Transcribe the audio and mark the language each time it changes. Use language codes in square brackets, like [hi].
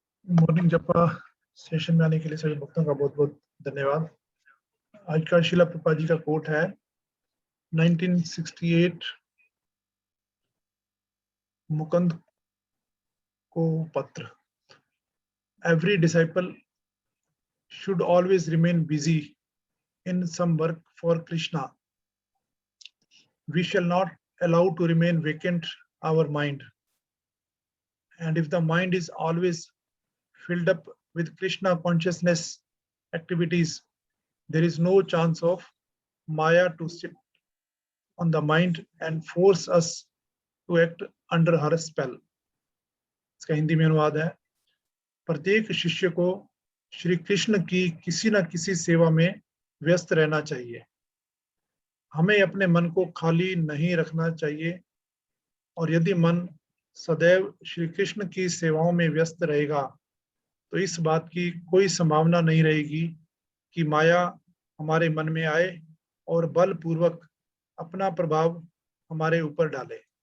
[hi] Morning जपा session में आने के लिए सभी भक्तों का बहुत बहुत धन्यवाद। आज का शिला प्रभुपाद जी का कोट है 1968 मुकुंद को पत्र। [en] Every disciple should always remain busy in some work for Krishna. We shall not allow to remain vacant our mind. And if the mind is always filled up with Krishna consciousness activities, there is no chance of Maya to sit on the mind and force us to act under her spell. [hi] इसका हिंदी में अनुवाद है, प्रत्येक शिष्य को श्री कृष्ण की किसी न किसी सेवा में व्यस्त रहना चाहिए। हमें अपने मन को खाली नहीं रखना चाहिए, और यदि मन सदैव श्री कृष्ण की सेवाओं में व्यस्त रहेगा तो इस बात की कोई संभावना नहीं रहेगी कि माया हमारे मन में आए और बलपूर्वक अपना प्रभाव हमारे ऊपर डाले।